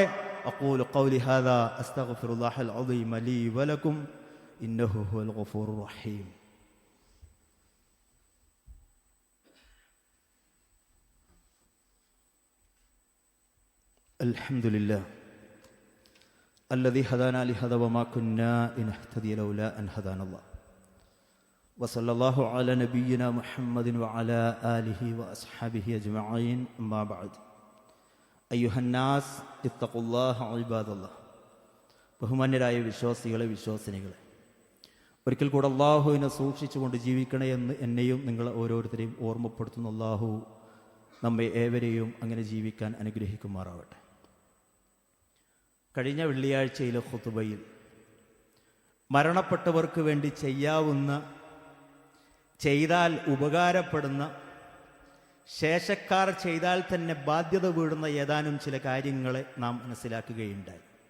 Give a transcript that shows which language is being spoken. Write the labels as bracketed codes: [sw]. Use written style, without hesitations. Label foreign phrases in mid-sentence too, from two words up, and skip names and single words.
[ar] أقول قولي هذا أستغفر الله العظيم لي ولكم إنه هو الغفور الرحيم. അൽഹംദുലില്ലാഹ് الذي هدانا لهذا وما كنا لنهتدي لولا أن هدانا الله وصلى الله على نبينا محمد وعلى آله وأصحابه أجمعين أما بعد أيها الناس اتقوا الله عباد الله. [ml] ബഹുമാന്യരായ വിശ്വാസികളെ, വിശ്വാസിനികളെ, ഒരിക്കൽ കൂടെ അള്ളാഹുവിനെ സൂക്ഷിച്ചുകൊണ്ട് ജീവിക്കണേ എന്ന് എന്നെയും നിങ്ങളെ ഓരോരുത്തരെയും ഓർമ്മപ്പെടുത്തുന്ന അള്ളാഹു നമ്മെ ഏവരെയും അങ്ങനെ ജീവിക്കാൻ അനുഗ്രഹിക്കുമാറാവട്ടെ. കഴിഞ്ഞ വെള്ളിയാഴ്ചയിലെ ഖുതുബയിൽ മരണപ്പെട്ടവർക്ക് വേണ്ടി ചെയ്യാവുന്ന, ചെയ്താൽ ഉപകാരപ്പെടുന്ന, ശേഷക്കാർ ചെയ്താൽ തന്നെ ബാധ്യത വീഴുന്ന ഏതാനും ചില കാര്യങ്ങളെ നാം മനസ്സിലാക്കുകയുണ്ടായി.